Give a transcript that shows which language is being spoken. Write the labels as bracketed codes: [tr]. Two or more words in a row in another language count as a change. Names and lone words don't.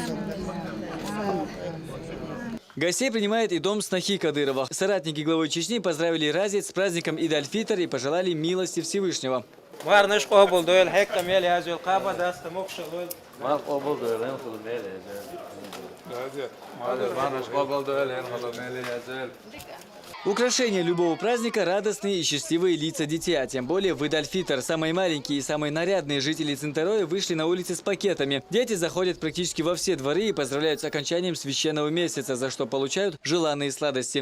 [ru] Гостей принимает и дом снохи Кадырова. Соратники главы Чечни поздравили разец с праздником Ид аль-Фитр и пожелали милости Всевышнего. Украшение любого праздника – радостные и счастливые лица детей, а тем более в Ид аль-Фитр. Самые маленькие и самые нарядные жители Цинтероя вышли на улицы с пакетами. Дети заходят практически во все дворы и поздравляют с окончанием священного месяца, за что получают желанные сладости.